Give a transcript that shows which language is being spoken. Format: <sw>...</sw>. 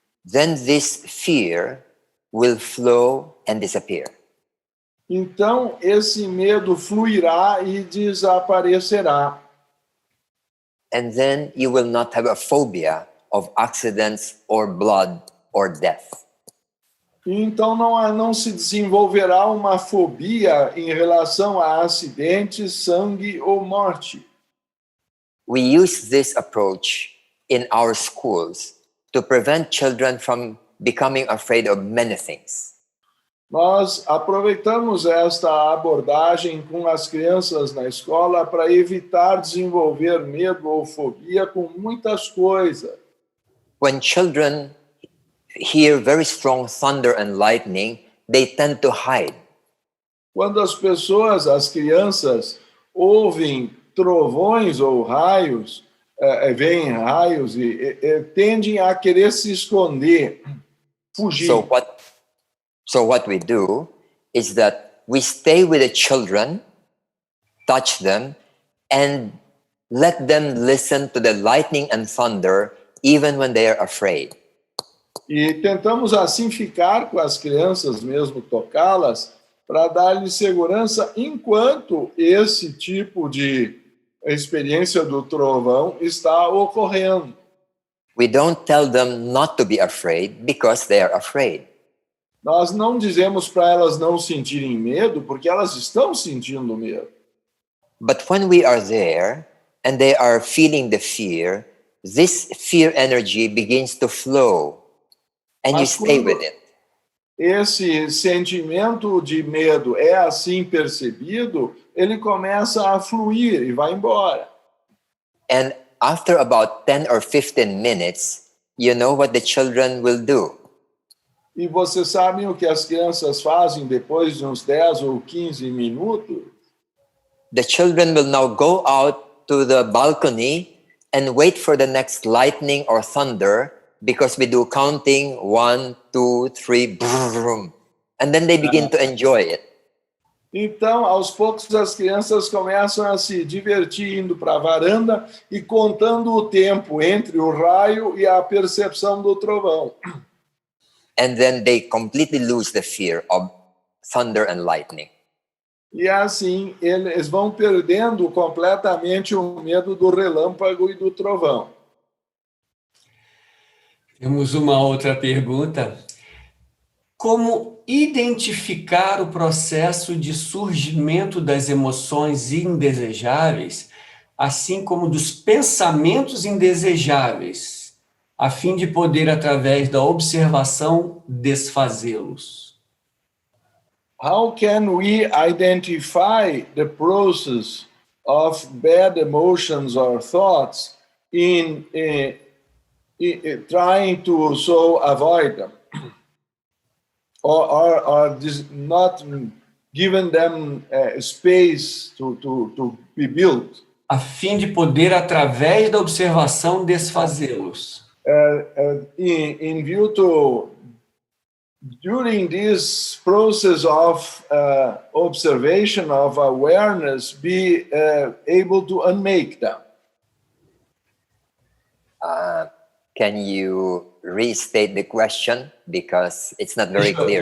<en>Then this fear will flow and disappear.</en> <pt>Então, esse medo fluirá e desaparecerá.</pt> <en>And then you will not have a phobia of accidents or blood or death.</en> <pt>Então, não se desenvolverá uma fobia em relação a acidentes, sangue ou morte.</pt> <en>We use this approach in our schools to prevent children from becoming afraid of many things.</en> <pt>Nós aproveitamos esta abordagem com as crianças na escola para evitar desenvolver medo ou fobia com muitas coisas.</pt> <en>When children hear very strong thunder and lightning, they tend to hide.</en> <pt>Quando as crianças, ouvem trovões ou raios, veem raios e tendem a querer se esconder, fugir.</pt> <en>So what we do is that we stay with the children, touch them, and let them listen to the lightning and thunder even when they are afraid.</en> <pt>E tentamos assim ficar com as crianças, mesmo tocá-las, para dar-lhes segurança enquanto esse tipo de experiência do trovão está ocorrendo.</pt> <en>We don't tell them not to be afraid because they are afraid.</en> <pt>Nós não dizemos para elas não sentirem medo, porque elas estão sentindo medo.</pt> <en>But when we are there and they are feeling the fear, this fear energy begins to flow and you</en> <pt>Mas</pt> <en>stay with it.</en> <pt>Esse sentimento de medo é assim percebido, ele começa a fluir e vai embora.</pt> <en>And after about 10 or 15 minutes, you know what the children will do.</en> <pt>E vocês sabem o que as crianças fazem depois de uns 10 ou 15 minutos?</pt> <en>The children will now go out to the balcony and wait for the next lightning or thunder because we do counting 1, 2, 3, boom, and then they begin to enjoy it.</en> <pt>Então, aos poucos, as crianças começam a se divertir indo para a varanda e contando o tempo entre o raio e a percepção do trovão.</pt> <en>And then they completely lose the fear of thunder and lightning.</en> <pt>E assim, eles vão perdendo completamente o medo do relâmpago e do trovão. Temos uma outra pergunta. Como identificar o processo de surgimento das emoções indesejáveis, assim como dos pensamentos indesejáveis, a fim de poder, através da observação, desfazê-los?</pt> <en>How can we identify the process of bad emotions or thoughts in trying to so avoid them, or not giving them space to be built.</en> <pt>A fim de poder, através da observação, desfazê-los.</pt> <en>In view to, during this process of observation, of awareness, be able to unmake them. Can you restate the question? Because it's not very clear.</en>